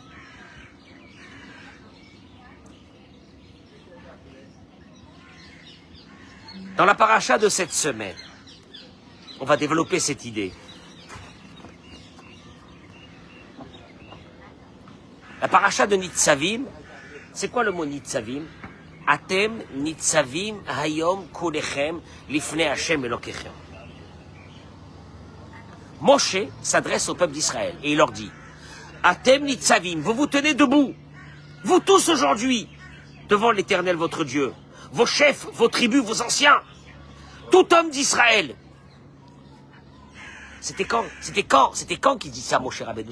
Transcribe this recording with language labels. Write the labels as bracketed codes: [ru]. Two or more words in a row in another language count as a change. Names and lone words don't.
[fr] Dans la paracha de cette semaine, on va développer cette idée. La paracha de Nitzavim, c'est quoi le mot Nitzavim? [he] אתם נצבים היום כלכם לפני השם אלקיכם. [fr] Moshe s'adresse au peuple d'Israël et il leur dit, [he] אתם נצבים, [fr] vous vous tenez debout, vous tous aujourd'hui, devant l'Éternel votre Dieu, vos chefs, vos tribus, vos anciens, tout homme d'Israël. C'était quand qu'il dit ça, Moshe Rabbeinu?